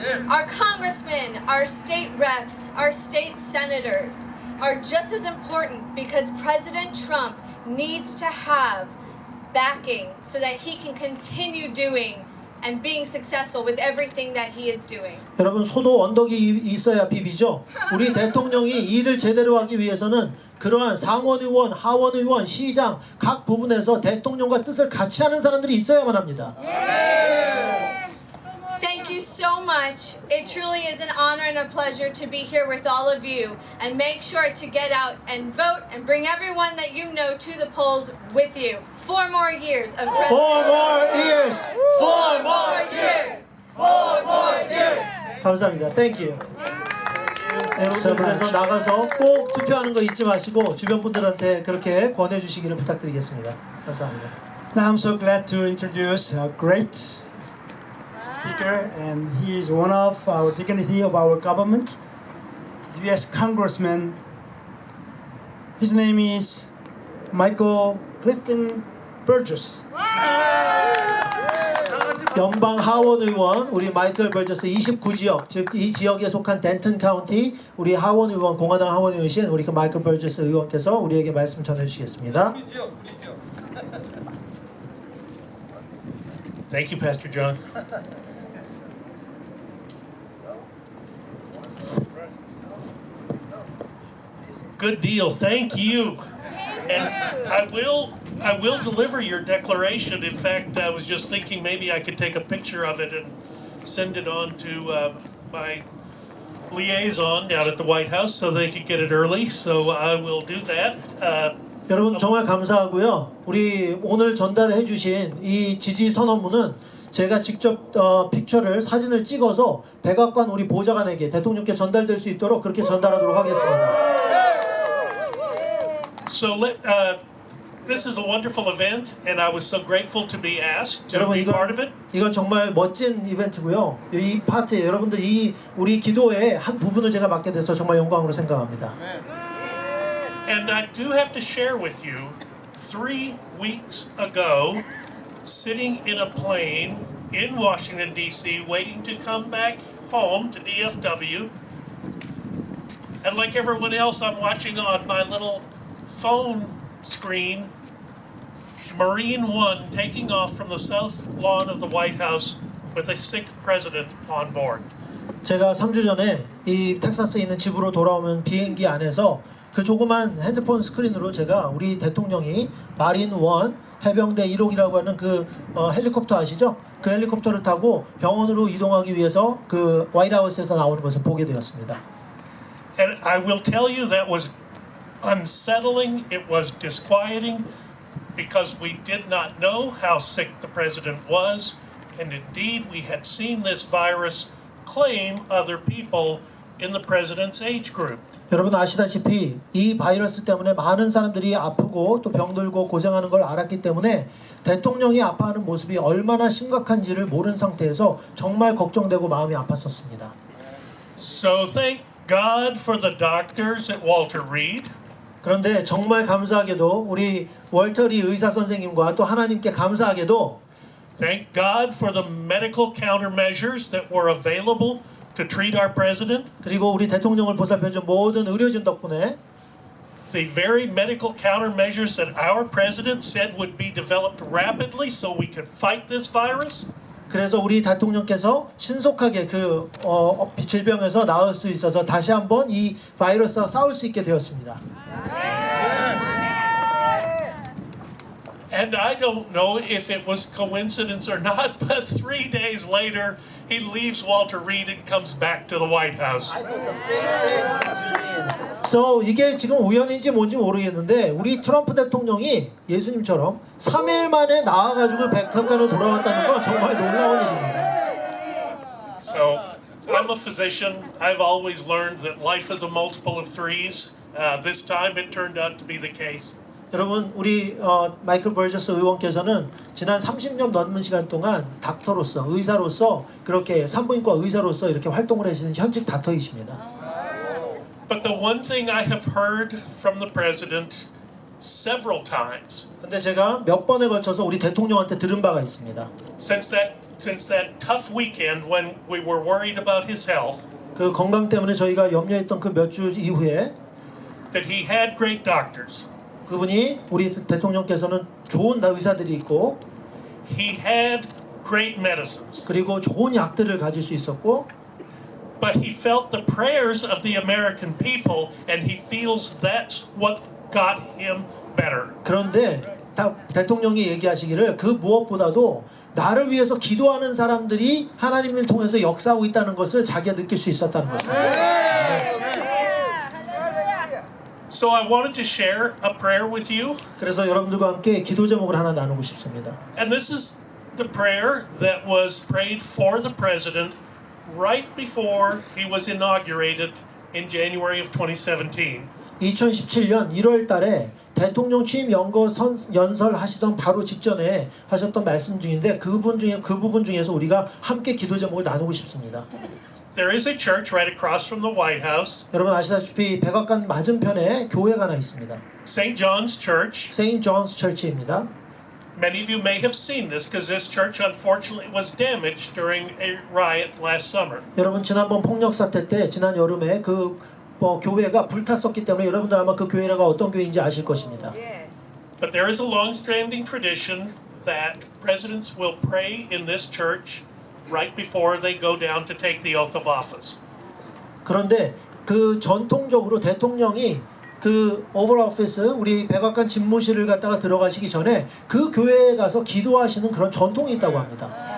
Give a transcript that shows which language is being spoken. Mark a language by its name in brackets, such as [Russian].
[English] Our congressmen, our state reps, our state senators are just as important because President Trump needs to have backing so that he can continue doing and being successful with everything that he is doing. [Korean] 여러분 소도 언덕이 있어야 비비죠. 우리 대통령이 일을 제대로 하기 위해서는 그러한 상원의원, 하원의원, 시장 각 부분에서 대통령과 뜻을 같이 하는 사람들이 있어야만 합니다. [English] Thank you so much. It truly is an honor and a pleasure to be here with all of you. And make sure to get out and vote and bring everyone that you know to the polls with you. 4 more years of president. 4 more years. 4 more years. 4 more years. [Korean] 감사합니다. [English] Thank you. [Korean] 여러분들 그래서 나가서 꼭 투표하는 거 잊지 마시고 주변 분들한테 그렇게 권해 주시기를 부탁드리겠습니다. 감사합니다. [English] Now I'm so glad to introduce a great speaker, and he is one of our dignity of our government, U.S. Congressman. His name is Michael Clifton Burgess. [Korean] 연방 하원 의원 우리 마이클 버저스 29지역 즉 이 지역에 속한 덴튼 카운티 우리 하원 의원 공화당 하원 의원이신 우리 그 마이클 버저스 의원께서 우리에게 말씀 전해 주시겠습니다. [English] Thank you, Pastor John. Good deal. Thank you. And I will deliver your declaration. In fact, I was just thinking maybe I could take a picture of it and send it on to my liaison down at the White House so they could get it early. So I will do that. [Korean] 여러분 정말 감사하고요. 우리 오늘 전달해 주신 이 지지 선언문은 제가 직접 픽처를 사진을 찍어서 백악관 우리 보좌관에게 대통령께 전달될 수 있도록 그렇게 전달하도록 하겠습니다. [English] So this is a wonderful event, and I was so grateful to be asked to [Korean] 여러분 [English] be part of it. [Korean] 이건 정말 멋진 이벤트고요. 이 파트에 여러분들 이 우리 기도의 한 부분을 제가 맡게 돼서 정말 영광으로 생각합니다. [English] And I do have to share with you, 3 weeks ago, sitting in a plane in Washington, D.C., waiting to come back home to DFW. And like everyone else, I'm watching on my little phone screen Marine One taking off from the south lawn of the White House with a sick president on board. [Korean] 제가 3주 전에 이 텍사스에 있는 집으로 돌아오면 비행기 안에서 그 조그만 핸드폰 스크린으로 제가 우리 대통령이 마린 원 해병대 1호기라고 하는 그 헬리콥터 아시죠? 그 헬리콥터를 타고 병원으로 이동하기 위해서 그 화이트하우스에서 나오는 것을 보게 되었습니다. [English] And I will tell you that was unsettling, it was disquieting, because we did not know how sick the president was, and indeed we had seen this virus claim other people in the president's age group. [Korean] 여러분 아시다시피 이 바이러스 때문에 많은 사람들이 아프고 또 병들고 고생하는 걸 알았기 때문에 대통령이 아파하는 모습이 얼마나 심각한지를 모르는 상태에서 정말 걱정되고 마음이 아팠었습니다. [English] So thank God for the doctors at Walter Reed. [Korean] 그런데 정말 감사하게도 우리 월터리 의사 선생님과 또 하나님께 감사하게도 [English] Thank God for the medical countermeasures that were available to treat our president. [Korean] 그리고 우리 대통령을 보살펴준 모든 의료진 덕분에 [English] The very medical countermeasures that our president said would be developed rapidly so we could fight this virus. [Korean] 그래서 우리 대통령께서 신속하게 그 질병에서 나을 수 있어서 다시 한번 이 바이러스와 싸울 수 있게 되었습니다. [English] And I don't know if it was coincidence or not, but 3 days later, he leaves Walter Reed and comes back to the White House. [Korean] 그래서 이게 지금 우연인지 뭔지 모르겠는데 우리 트럼프 대통령이 예수님처럼 3일 만에 나와가지고 백악관으로 돌아왔다는 건 정말 놀라운 일입니다. [English] So, I'm a physician. I've always learned that life is a multiple of threes. This time it turned out to be the case. [Korean] 여러분 우리 마이클 버저스 의원께서는 지난 30년 넘는 시간 동안 닥터로서 의사로서 그렇게 산부인과 의사로서 이렇게 활동을 하시는 현직 닥터이십니다. [English] But the one thing I have heard from the president several times [Korean] 근데 제가 몇 번에 걸쳐서 우리 대통령한테 들은 바가 있습니다. [English] since that tough weekend when we were worried about his health, [Korean] 그 건강 때문에 저희가 염려했던 그 몇 주 이후에 [English] that he had great doctors. [Korean] 그분이 우리 대통령께서는 좋은 의사들이 있고 [English] He had great medicines. [Korean] 그리고 좋은 약들을 가질 수 있었고 [English] But he felt the prayers of the American people and he feels that's what got him better. [Korean] 그런데 대통령이 얘기하시기를 그 무엇보다도 나를 위해서 기도하는 사람들이 하나님을 통해서 역사하고 있다는 것을 자기가 느낄 수 있었다는 것입니다. [English] So I wanted to share a prayer with you. [Korean] 그래서 여러분들과 함께 기도 제목을 하나 나누고 싶습니다. [English] And this is the prayer that was prayed for the president right before he was inaugurated in January of 2017. [Korean] 2017년 1월 달에 대통령 취임 연설 하시던 바로 직전에 하셨던 말씀 중인데 그 부분 중에서 우리가 함께 기도 제목을 나누고 싶습니다. [English] There is a church right across from the White House, [Korean] 여러분 아시다시피 백악관 맞은편에 교회가 하나 있습니다. [English] St. John's Church. [Korean] 세인트 존스 처치입니다. [English] Many of you may have seen this because this church unfortunately was damaged during a riot last summer. [Korean] 여러분 지난번 폭력 사태 때 지난 여름에 그 교회가 불탔었기 때문에 여러분들 아마 그 교회가 어떤 교회인지 아실 것입니다. [English] But there is a long-standing tradition that presidents will pray in this church right before they go down to take the oath of office. [Korean] 그런데 그 전통적으로 대통령이 그 오벌 오피스 우리 백악관 집무실을 갖다가 들어가시기 전에 그 교회에 가서 기도하시는 그런 전통이 있다고 합니다.